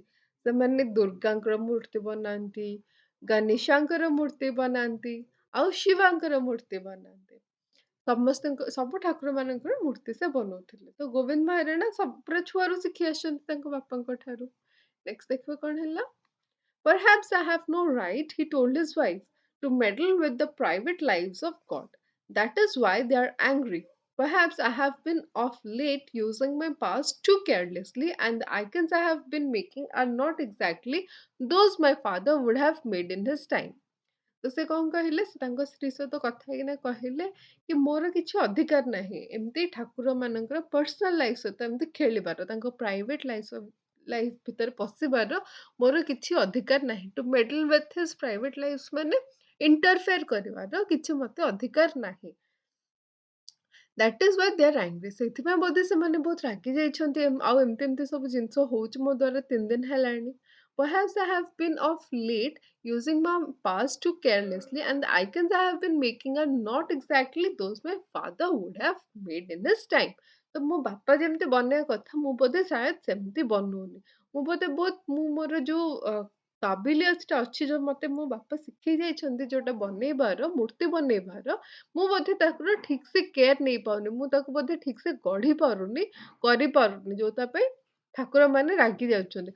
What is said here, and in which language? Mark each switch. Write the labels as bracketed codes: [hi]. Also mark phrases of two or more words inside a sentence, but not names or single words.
[or] ସେମାନେ ଦୁର୍ଗାଙ୍କର ମୂର୍ତ୍ତି ବନାନ୍ତି ଗଣେଶଙ୍କର ମୂର୍ତ୍ତି ବନାନ୍ତି ଆଉ ଶିବାଙ୍କର ମୂର୍ତ୍ତି ବନାନ୍ତି ସମସ୍ତଙ୍କ ସବୁ ଠାକୁର ମାନଙ୍କର ମୂର୍ତ୍ତି ସେ ବନଉଥିଲେ ତ ଗୋବିନ୍ଦ ମହାରାଣା ସବୁ ପୁରା ଛୁଆରୁ ଶିଖି ଆସିଛନ୍ତି ତାଙ୍କ ବାପାଙ୍କ ଠାରୁ। ନେକ୍ସଟ ଦେଖିବା କଣ ହେଲା। [en] Perhaps I have no right, he told his wife, to meddle with the private lives of God. That is why they are angry. Perhaps I have been of late using my past too carelessly, and the icons I have been making are not exactly those my father would have made in his time. [or] ତ ସେ କଣ କହିଲେ ସେ ତାଙ୍କ ସ୍ତ୍ରୀ ସହିତ କଥା ହେଇକିନା କହିଲେ କି ମୋର କିଛି ଅଧିକାର ନାହିଁ ଏମିତି ଠାକୁର ମାନଙ୍କର [en] personal life [or] ସହିତ ଏମିତି ଖେଳିବାର ତାଙ୍କ [en] private life [or] ଭିତରେ ପଶିବାର ମୋର କିଛି ଅଧିକାର ନାହିଁ [en] to meddle with his private life [or] ମାନେ ଇଣ୍ଟରଫେୟାର କରିବାର କିଛି ମତେ ଅଧିକାର ନାହିଁ। [en] that is why they are angry [or] ସେଥିପାଇଁ ବୋଧେ ସେମାନେ ବହୁତ ରାଗି ଯାଇଛନ୍ତି ଆଉ ଏମିତି ଏମିତି ସବୁ ଜିନିଷ ହଉଛି ମୋ ଦ୍ୱାରା 3 ଦିନ ହେଲାଣି। [en] Perhaps I have been of late using my past too carelessly, and the icons I have been making are not exactly those my father would have made in his time. [or] ତ ମୋ ବାପା ଯେମିତି ବନେଇବା କଥା ମୁଁ ବୋଧେ ସାୟଦ ସେମିତି ବନଉନି ମୁଁ ବୋଧେ ବହୁତ ମୁଁ ମୋର ଯୋଉ କାବିଲିୟତଟା ଅଛି ଯୋଉ ମତେ ମୋ ବାପା ଶିଖେଇ ଯାଇଛନ୍ତି ଯୋଉଟା ବନେଇବାର ମୂର୍ତ୍ତି ବନେଇବାର ମୁଁ ବୋଧେ ତାଙ୍କର ଠିକ ସେ କେୟାର ନେଇ ପାରୁନି ମୁଁ ତାକୁ ବୋଧେ ଠିକ ସେ ଗଢି ପାରୁନି କରିପାରୁନି ଯୋଉଟା ପାଇଁ ଠାକୁରମାନେ ରାଗି ଯାଉଛନ୍ତି।